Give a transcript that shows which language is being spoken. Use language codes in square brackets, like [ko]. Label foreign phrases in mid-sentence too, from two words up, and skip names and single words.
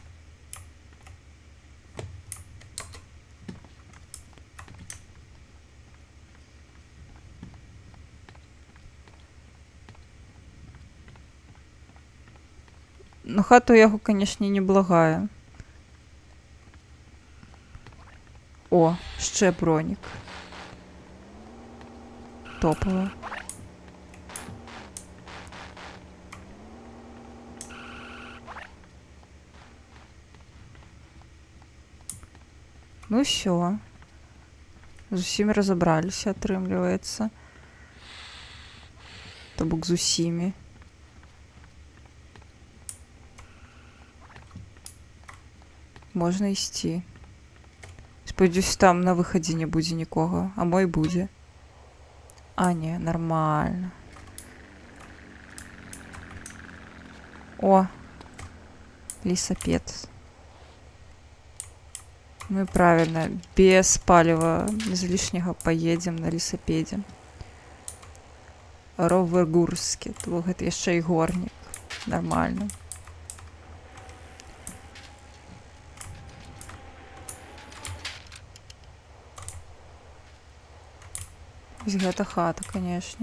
[be] Ну, хата у яго, канешне, неблагая. [uk] О, ще бронік. Топово. Ну все. [be] З усімі разобралися, атрымліваецца. То бок з усімі. Можна ісці. Спадзяюсь, там на выхадзе не будзе нікога, а мой будзе. А, не, нормально. О, лесопед. [ru] Ну и правильно, без палива, без лишнего поедем на лесопеде. [be] Ровергурске, то гэта яшчэ і горнік. Нормально. Вось гэта хата, канешне.